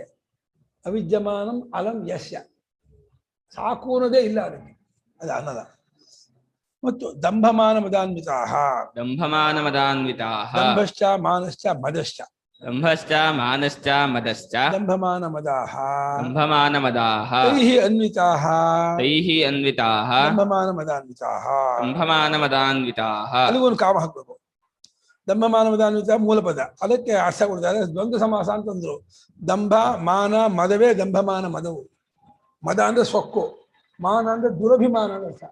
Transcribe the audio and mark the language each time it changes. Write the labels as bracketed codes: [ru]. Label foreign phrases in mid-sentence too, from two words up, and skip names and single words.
[sa] ಅವಿದ್ಯಮಾನಂ ಅಲಂ ಯಸ್ಯ, [kn] ಸಾಕು ಅನ್ನೋದೇ ಇಲ್ಲ ಅದಕ್ಕೆ, ಅದು ಅನಲ. [sa] ಮತ್ತು ದಂಭಮಾನ ಮದಾನ್ವಿತಾಃ, ದಂಭಮಾನ ಮದಾನ್ವಿತಾಃ, ದಂಭಶ್ಚ ಮಾನಶ್ಚ ಮದಶ್ಚ, ದಂಭಶ್ಚ ಮಾನಶ್ಚ ಮದಶ್ಚ, ದಂಭಮಾನ ಮದಾಃ, ದಂಭಮಾನ ಮದಾಃ, ತೈಹಿ ಅನ್ವಿತಾಃ, ತೈಹಿ ಅನ್ವಿತಾಃ, ದಂಭಮಾನ ಮದಾನ್ವಿತಾಃ. ದಂಭಮಾನ ಮದಾನ್ವಿತಾಃ. [kn] ಅಲ್ಲಿಗೊಂದು ಕಾಮ ಹಾಕ್ಬೇಕು. [sa] ದಂಭಮಾನ ಮದಾನ್ವಿತ [kn] ಮೂಲ ಪದ, ಅದಕ್ಕೆ ಅರ್ಥ ಕೊಡ್ತಾರೆ, ದ್ವಂದ್ವ ಸಮಾಸ ಅಂತಂದ್ರು. ದಂಭ ಮಾನ ಮದವೇ ದಂಭಮಾನ ಮದವು. ಮದ ಅಂದ್ರೆ ಸೊಕ್ಕು, ಮಾನ ಅಂದ್ರೆ ದುರಭಿಮಾನ ಅಂದ್ರೆ ಅರ್ಥ.